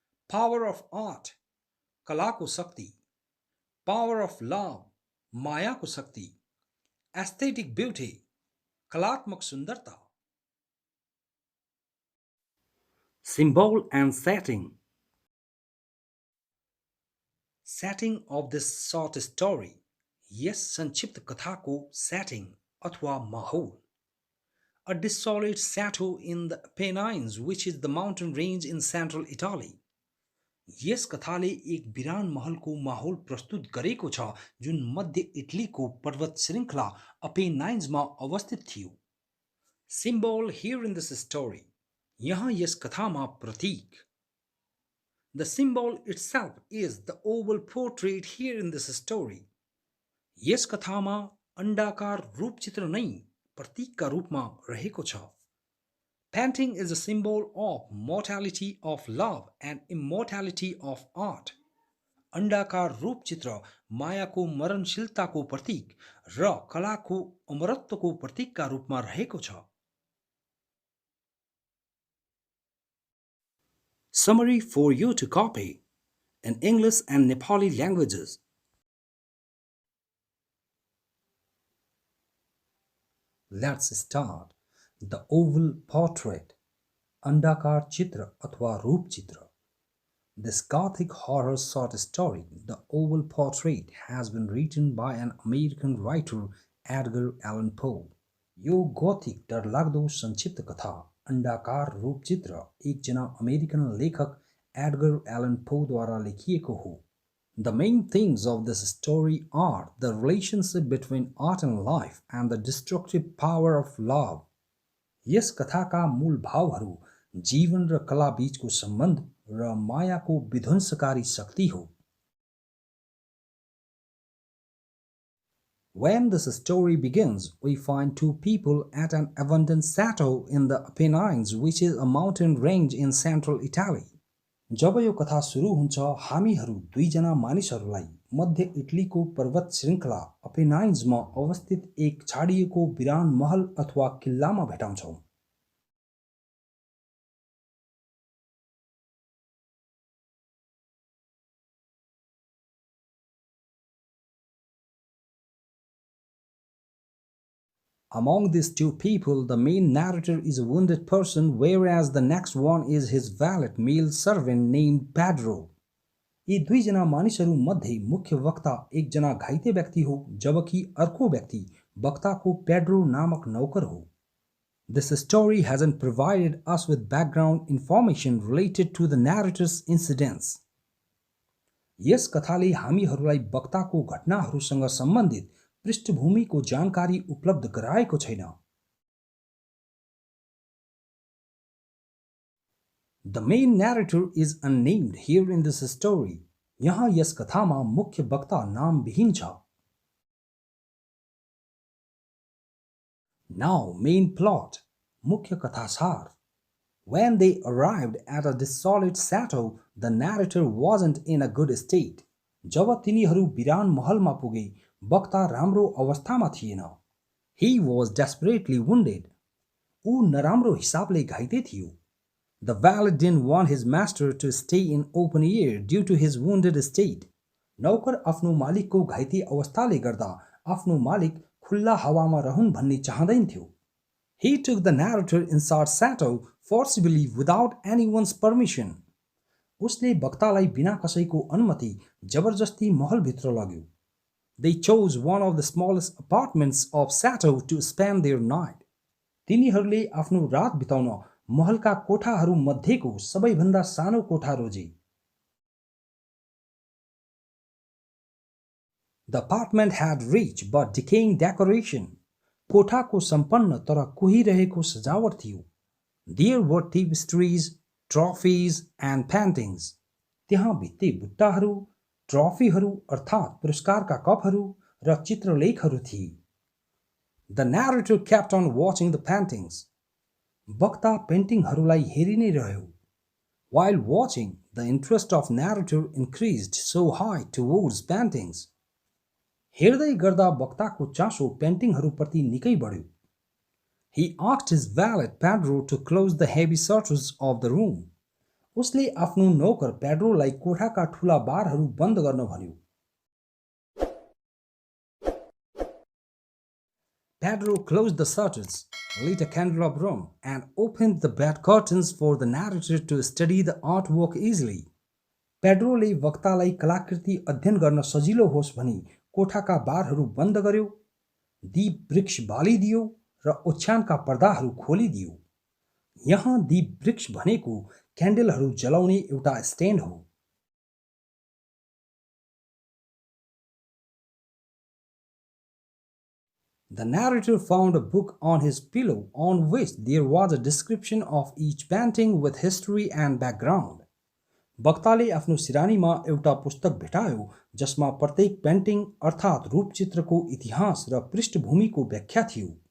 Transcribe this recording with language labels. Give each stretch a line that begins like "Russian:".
English: power of art
Nepali: कलाको शक्ति
English: power of love
Nepali: मायाको शक्ति
English: aesthetic beauty
Nepali: कलात्मक सुन्दरता
English: Symbol and setting. Setting of this short story.
Nepali: Yes, संक्षिप्त कथा को setting अथवा माहौल.
English: A desolate chateau in the Apennines, which is the mountain range in central Italy.
Nepali: यस कथाले एक बिरान महलको माहौल प्रस्तुत गरेको छ जुन मध्य इटलीको पर्वत श्रृङ्खला अपेनाइन्समा अवस्थित थियो.
English: Symbol here in this story.
Nepali: यहाँ यस कथामा प्रतीक
English: The symbol itself is the oval portrait here in this story.
Nepali: यस कथामा अण्डाकार रूपचित्र नै प्रतीकका रूपमा रहेको छ।
English: Painting is a symbol of mortality of love and immortality of art.
Nepali: अण्डाकार रूपचित्र मायाको मरणशीलताको प्रतीक र कलाको अमरत्वको प्रतीकका रूपमा रहेको छ।
English: Summary for you to copy in English and Nepali languages. Let's start. The oval portrait,
Nepali: अंडाकार चित्र अथवा रूप चित्र.
English: This gothic horror short story, The Oval Portrait, has been written by an American writer, Edgar Allan Poe.
Nepali: यो Gothic डरलाग्दो संक्षिप्त कथा अंडाकार रूप चित्र एकजना अमेरिकन लेखक एडगर एलन पोद्वारा लेखिएको हो।
English: The main themes of this story are the relationship between art and life and the destructive power of love.
Nepali: यस कथाका मूल भावहरू जीवन र कला बीचको सम्बन्ध र मायाको विध्वंसकारी शक्ति हो।
English: When this story begins, we find two people at an abandoned chateau in the Appenines, which is a mountain range in central Italy.
Nepali: जब यो कथा सुरु हुन्छ, हामीहरू दुईजना मानिसहरूलाई मध्य इटलीको पर्वत श्रृङ्खला अपेनाइन्समा अवस्थित एक छाडिएको विरान महल अथवा किल्लामा भेटाउँछौँ।
English: Among these two people, the main narrator is a wounded person, whereas the next one is his valet male servant named Pedro.
Nepali: यी दुईजना मानिसहरू मध्ये मुख्य वक्ता एकजना घाइते व्यक्ति हो, जबकि अर्को व्यक्ति वक्ताको पेड्रो नामक नौकर हो।
English: This story hasn't provided us with background information related to the narrator's incidents.
Nepali: यस कथाले हामीहरूलाई वक्ताको घटनाहरूसँग सम्बन्धित पृष्ठभूमिको जानकारी उपलब्ध गराएको छैन।
English: The main narrator is unnamed here in this story.
Nepali: यहाँ यस कथामा मुख्य वक्ता नामविहीन छ।
English: Now main plot,
Nepali: मुख्य कथासार.
English: When they arrived at a desolate chateau, the narrator wasn't in a good state.
Nepali: जब तिनीहरू विरान महलमा पुगे, वक्ता राम्रो अवस्थामा थिएन।
English: He was desperately wounded.
Nepali: ऊ नराम्रो हिसाबले घाइते थियो।
English: The valet didn't want his master to stay in open air due to his wounded state.
Nepali: नौकर आफ्नो मालिकको घाइते अवस्थाले गर्दा आफ्नो मालिक खुल्ला हावामा रहन् भन्ने चाहदैन थियो।
English: He took the narrator inside chateau forcibly without anyone's permission.
Nepali: उसले वक्तालाई बिना कसैको अनुमति जबरजस्ती महलभित्र लग्यो।
English: They chose one of the smallest apartments of chateau to spend their night.
Nepali: तिनीहरूले आफ्नो रात बिताउन महलका कोठाहरू मध्येको सबैभन्दा सानो कोठा रोजे।
English: The apartment had rich but decaying decoration.
Nepali: कोठाको सम्पन्न तर कुहिरहेको सजावट थियो।
English: There were tapestries, trophies and paintings.
Nepali: त्यहाँ भित्ते बुट्टाहरू, ट्रफीहरू अर्थात् पुरस्कारका कपहरू र चित्रलेखहरू थिए।
English: The narrator kept on watching the paintings.
Nepali: वक्ता पेन्टिङहरूलाई हेरि नै रह्यो।
English: While watching, the interest of narrator increased so high towards paintings.
Nepali: हेर्दै गर्दा वक्ताको चासो पेन्टिङहरूप्रति निकै बढ्यो।
English: He asked his valet Pedro to close the heavy shutters of the room.
Nepali: उसले आफ्नो नौकर पेड्रोलाई कोठाका ठूला बारहरू बन्द गर्न भन्यो।
English: Pedro closed the shutters, lit a candelabrum, and opened the bed curtains for the narrator to study the artwork easily.
Nepali: पेड्रोले वक्तालाई कलाकृति अध्ययन गर्न सजिलो होस् भनी कोठाका बारहरू बन्द गर्यो, दीप वृक्ष बालिदियो र ओछ्यानका पर्दाहरू खोलिदियो। यहाँ दीप वृक्ष भनेको क्यान्डलहरू जलाउने एउटा स्ट्यान्ड हो।
English: The narrator found a book on his pillow on which there was a description of each painting with history and background.
Nepali: वक्ताले आफ्नो सिरानीमा एउटा पुस्तक भेटायो जसमा प्रत्येक पेन्टिङ अर्थात् रूपचित्रको इतिहास र पृष्ठभूमिको व्याख्या थियो।